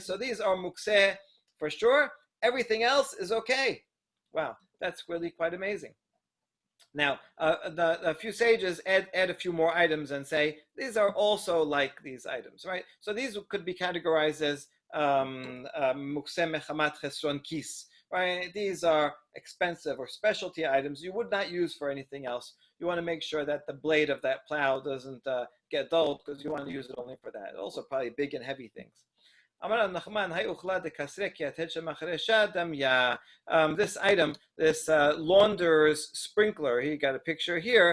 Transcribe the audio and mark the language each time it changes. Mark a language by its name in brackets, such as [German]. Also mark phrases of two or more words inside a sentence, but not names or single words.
[English] So these are mukseh for sure. Everything else is okay. Wow, that's really quite amazing. Now, a few sages add a few more items and say these are also like these items, right? So these could be categorized as [Hebrew] מוקצה מחמת חסרון כיס, [English] right? These are expensive or specialty items you would not use for anything else. You want to make sure that the blade of that plow doesn't get dulled because you want to use it only for that. Also, probably big and heavy things. This item, this launderer's sprinkler, he got a picture here.